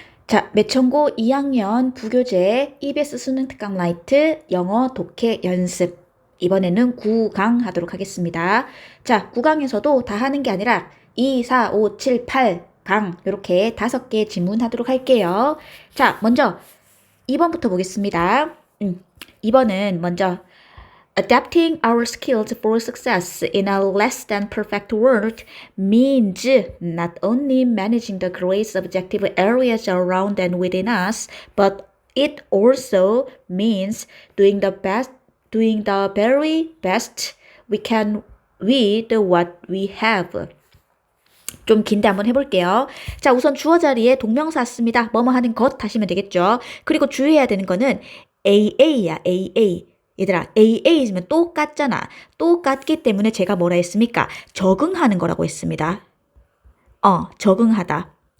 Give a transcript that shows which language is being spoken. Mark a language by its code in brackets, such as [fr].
[ko] 자, 매천고 2학년 부교재 EBS 수능 특강 라이트 영어 독해 연습. 이번에는 9강 하도록 하겠습니다. 자, 9강에서도 다 하는 게 아니라 2, 4, 5, 7, 8강 이렇게 5개 질문하도록 할게요. 자, 먼저 2번부터 보겠습니다. [en] 2번은 먼저 Adapting our skills for success in a less than perfect world means not only managing the great subjective areas around and within us, but it also means doing the very best we can with what we have. [ko] 좀 긴데 한번 해볼게요. 자, 우선 주어 자리에 동명사 씁니다. 뭐뭐 하는 것 하시면 되겠죠. 그리고 주의해야 되는 거는 [en] AA [ko] 야, AA. 얘들아, AA 있으면 똑같잖아. 똑같기 때문에 제가 뭐라 했습니까? 적응하는 거라고 했습니다. 적응하다.